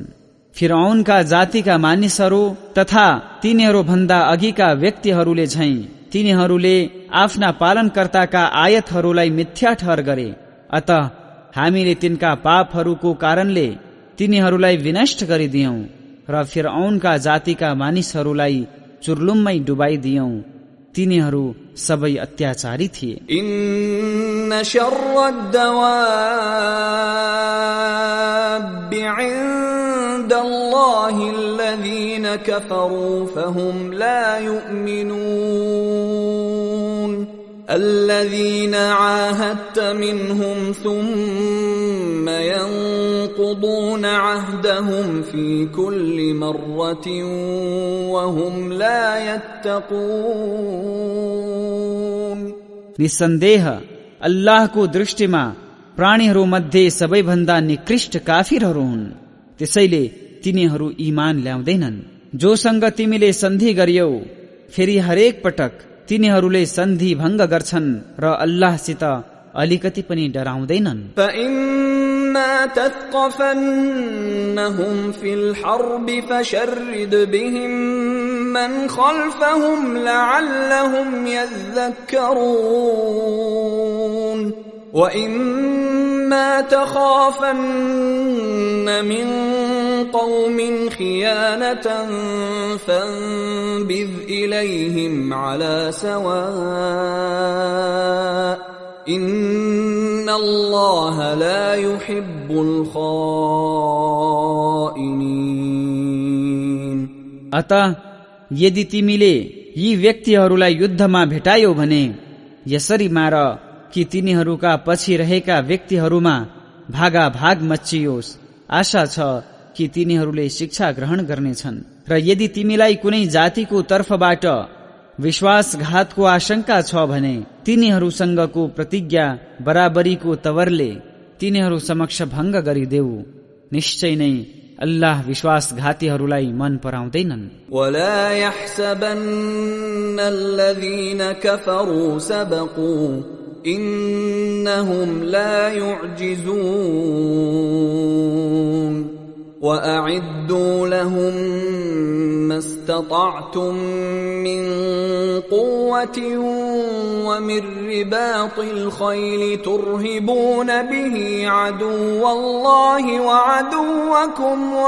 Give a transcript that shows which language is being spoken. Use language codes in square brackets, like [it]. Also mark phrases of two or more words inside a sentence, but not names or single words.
[ne] फिरऔनका जातिका मानिसहरू तथा तिनीहरू भन्दा अघिका व्यक्तिहरूले झैं तिनीहरूले आफ्ना पालनकर्ताका आयतहरूलाई मिथ्या ठहर गरे। अत हामीले तिनका पापहरूको कारणले तिनीहरूलाई विनष्ट गरिदियौं र फिरऔनका जातिका मानिसहरूलाई चुर्लुम्मै डुबाइदियौं। तिनीहरू सबै अत्याचारी थिए। [ar] إن شر الدواب عند الله الذين كفروا فهم لا يؤمنون الذين عاهدت منهم ثم ينقضون عهدهم في كل مرة وهم لا يتقون। [ne] निस्सन्देह अल्लाहको दृष्टिमा प्राणीहरू मध्ये सबैभन्दा निकृष्ट काफिरहरू हुन्। त्यसैले तिनीहरू ईमान ल्याउँदैनन्। जोसँग तिमीले सन्धि गरियौ फेरि हरेक पटक तिनीहरूले सन्धि भङ्ग गर्छन् र अल्लाहसित अलिकति पनि डराउँदैनन्। [ar] فإما تثقفنهم في الحرب فشرد بهم من خلفهم لعلهم يذكرون وإما تخافن من قوم خيانة فانبذ إليهم على سواء إن الله لا يحب الخائنين। [ne] अतः यदि तिमीले यी व्यक्तिहरूलाई युद्धमा भेटायौ भने यसरी मार कि तिनीहरूका पछि रहेका व्यक्तिहरूमा भागाभाग मच्चियोस्। आशा छ कि तिनीहरूले शिक्षा ग्रहण गर्नेछन्। र यदि तिमीलाई कुनै जातिको तर्फबाट विश्वासघातको आशंका छ भने तिनीहरूसँगको प्रतिज्ञा बराबरीको तवरले तिनीहरू समक्ष भङ्ग गरिदेऊ। निश्चय नै अल्लाह विश्वासघातीहरूलाई मन पराउँदैनन्। [ar] ولا يحسبن الذين كفروا سبقوا إنهم لا يعجزون وأعدوا لهم ما استطعتم من قوة ومن رباط الخيل ترهبون به عدو الله وعدوكم